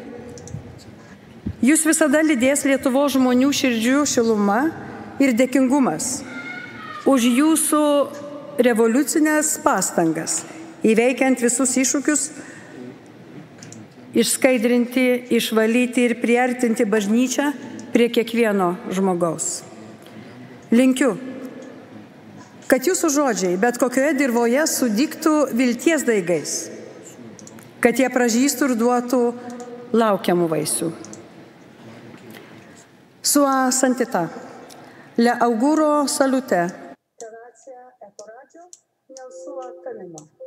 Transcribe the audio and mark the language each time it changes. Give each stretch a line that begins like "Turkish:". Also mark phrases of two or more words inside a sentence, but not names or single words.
Lithuanian: Jūs visada lydės Lietuvos žmonių širdžių šiluma ir dėkingumas už jūsų revoliucinės pastangas, įveikiant visus iššūkius, išskaidrinti, išvalyti ir priartinti bažnyčią prie kiekvieno žmogaus. Linkiu, kad jūsų žodžiai bet kokioje dirvoje sudygtų vilties daigais, kad jie pražystų ir duotų laukiamų vaisių.
Italian: Sua santità, le auguro salute. Grazia e coraggio nel suo cammino.